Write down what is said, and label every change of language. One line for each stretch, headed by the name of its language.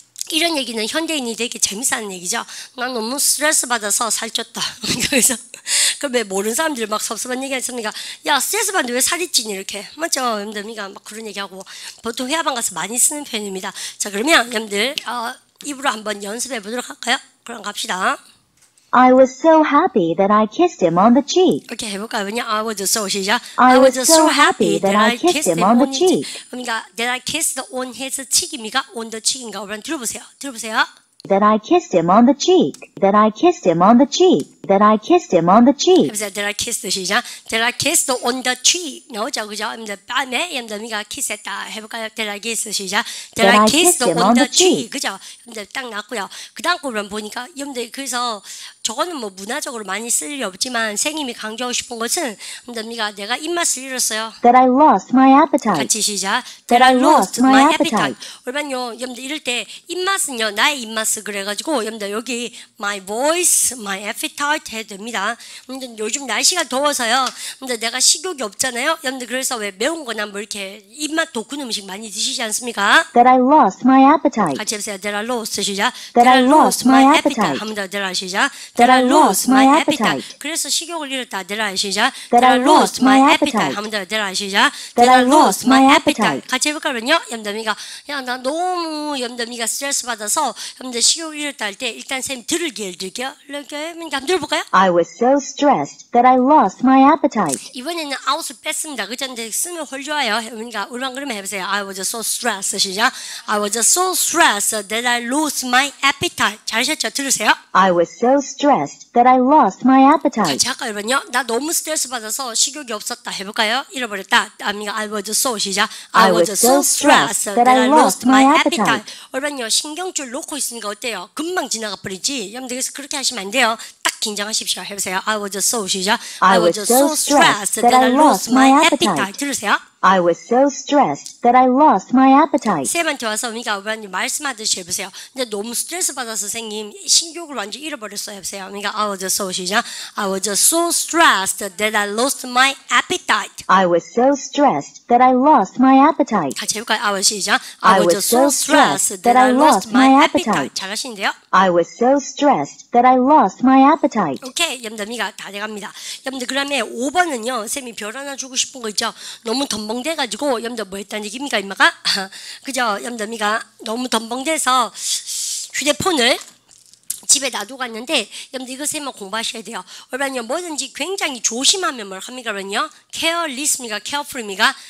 Korean: 이런 얘기는 현대인이 되게 재밌어하는 얘기죠. 난 너무 스트레스 받아서 살쪘다. 그래서 그럼 왜 모르는 사람들이 막 섭섭한 얘기 했습니까? 야, 스트레스 받는데 왜 살이 찌니? 이렇게. 맞죠? 여러분들 막 그런 얘기하고 보통 회화방 가서 많이 쓰는 표현입니다. 자, 그러면 여러분들 입으로 한번 연습해 보도록 할까요? 그럼 갑시다.
English: I was so happy that I kissed him on the cheek.
Korean: 이렇게 해볼까요? 왜냐?
English: I was so
Korean: 시작.
English: I was so happy that I kissed him on the cheek. 그러니까 that I kissed on his cheek 입니까? on the cheek인가?
Korean: 그럼 들어보세요. 들어보세요.
English: That I kissed him on the cheek. That I kissed him on the cheek. That I kissed him on the cheek.
Korean: 해보세요.
English: That I kissed 시작. That I kissed on the cheek.
Korean: 나오죠, 그죠? 뺨에 여러분들이가 키스했다. 해볼까요?
English: That I kissed 시작. That I kissed on the cheek.
Korean: 그죠? 여러분들 딱 났고요. 그 다음 거를 보니까 여러분들 그래서 저거는 뭐 문화적으로 많이 쓸 일 없지만 선생님이 강조하고 싶은 것은 여러분들 내가 입맛을 잃었어요.
English: That I lost my appetite.
Korean: 같이 시작.
English: That I lost my appetite.
Korean: 얼마요? 여러분들 이럴 때 입맛은요 나의 입맛을 그래가지고 여러분들 여기 my voice, my appetite 해야 됩니다. 여러분들 요즘 날씨가 더워서요. 여러분들 내가 식욕이 없잖아요. 여러분들 그래서 왜 매운 거나 뭐 이렇게 입맛 돋구는 음식 많이 드시지 않습니까?
English: That I lost my appetite.
Korean: 같이 해보세요.
English: That I lost 시작. That I lost my appetite. 한번 더 That I 시작. That I lost my appetite.
Korean: 그래서 식욕을 잃었다.
English: That I
Korean: 시작.
English: That I lost my appetite. 한번 더 That I 시작. That I lost my appetite.
Korean: 같이 해볼까요? 염담이가 야, 나 너무 염담이가 스트레스 받아서 염담 식욕을 잃었다 할 때 일단 쌤 들을 기회를 드릴게요. 이렇게 한번 들어볼까요?
English: I was so stressed that I lost my appetite.
Korean: 이번에는 out을 뺐습니다. 그죠? 근데 쓰면 훨 좋아요. 그러니까 우리만 그러면 해보세요.
English: I was so stressed 시작. I was so stressed that I lost my appetite.
Korean: 잘하셨죠? 들으세요?
English: I was so stressed that I lost my appetite.
Korean: 같이 할까요, 여러분요? 나 너무 스트레스 받아서 식욕이 없었다. 해볼까요? 잃어버렸다.
English: I was so
Korean: 시작.
English: I was so stressed that I lost my appetite.
Korean: 여러분요, 신경줄 놓고 있으니까 어때요? 금방 지나가 버리지. 여러분들 그래서 그렇게 하시면 안 돼요. 딱 긴장하십시오. 해보세요.
English: I was so 시작. I was so stressed that I lost my appetite.
Korean: 들으세요?
English: I was so stressed that I lost my appetite.
Korean: 쌤한테 와서 그러니까 말씀하듯이 해보세요. 근데 너무 스트레스 받아서 선생님 신경을 완전 잃어버렸어요. 해보세요.
English: 그러니까 I was so 시작. I was so stressed that I lost my appetite. I was so stressed that I lost my appetite.
Korean: 같이 해볼까요?
English: I was
Korean: 시작.
English: I was so stressed that I lost my appetite.
Korean: 잘하시는데요?
English: I was so stressed that I lost my appetite.
Korean: 오케이. 여러분들 다 돼갑니다. 여러분들 그러면 5번은요. 쌤이 별 하나 주고 싶은 거 있죠? 너무 덤벙대가지고 여러분들 뭐 했다는 얘기입니까? 임마가? 그죠? 여러분들 너무 덤벙대서 휴대폰을 집에 놔두고 갔는데 여러분들 이거 쌤은 공부하셔야 돼요. 여러분요 뭐든지 굉장히 조심하면 뭘 합니까? 그러면요 careless입니까? careful입니까?